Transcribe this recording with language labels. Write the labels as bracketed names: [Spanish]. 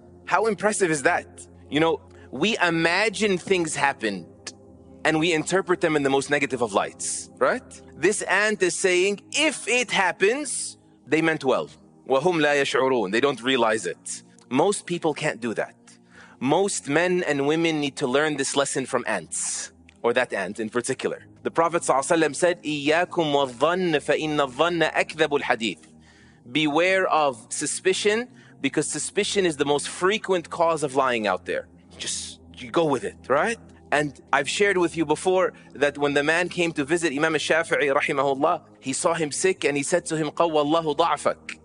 [English] How impressive is that? You know, we imagine things happened and we interpret them in the most negative of lights, right? This ant is saying, if it happens, they meant well. [Arabic] وَهُمْ لَا يَشْعُرُونَ. [English] They don't realize it. Most people can't do that. Most men and women need to learn this lesson from ants, or that ant in particular. The Prophet ﷺ said, [Arabic] إِيَّاكُمْ وَالظَّنَّ فَإِنَّ الظَّنَّ أَكْذَبُ الْحَدِيثِ. [English] Beware of suspicion, because suspicion is the most frequent cause of lying out there. Just you go with it, right? And I've shared with you before that when the man came to visit Imam Al-Shafi'i rahimahullah, he saw him sick and he said to him, [Arabic] قَوَّ اللَّهُ ضَعْفَكَ.